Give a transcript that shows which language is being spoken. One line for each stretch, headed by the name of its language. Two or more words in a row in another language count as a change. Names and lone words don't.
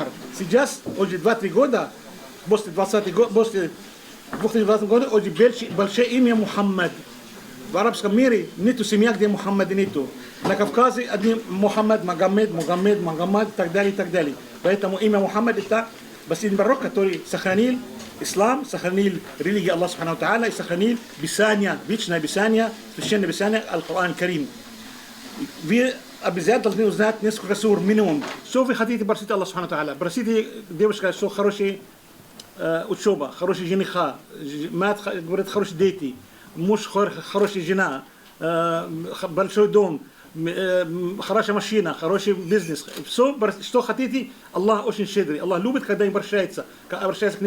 Russian: Сейчас, уже 2-3 года, после 2020 года, уже большое имя Мухаммад. В арабском мире нету семья, где Мухаммад нету. На Кавказе один Мухаммад, Магомед и так далее. Поэтому имя Мухаммад это последний пророк, который сохранил ислам, сохранил религию Аллаха
Arabic: سبحانه وتعالى
Russian: и сохранил Писание, вечное Писание, священное Писание, Аль-Кур'ан Карим. Вы обязательно должны узнать несколько сур минимум. Что вы хотите просить Аллаха
Arabic: سبحانه وتعالى?
Russian: Просите девушка, что хорошая учеба, хорошая жениха, мать говорит хорошие дети, муж хорошая жена, большой дом, хорошая машина, хороший бизнес. Все, что хотите, Аллах очень щедрый. Аллах любит, когда им обращается к нему.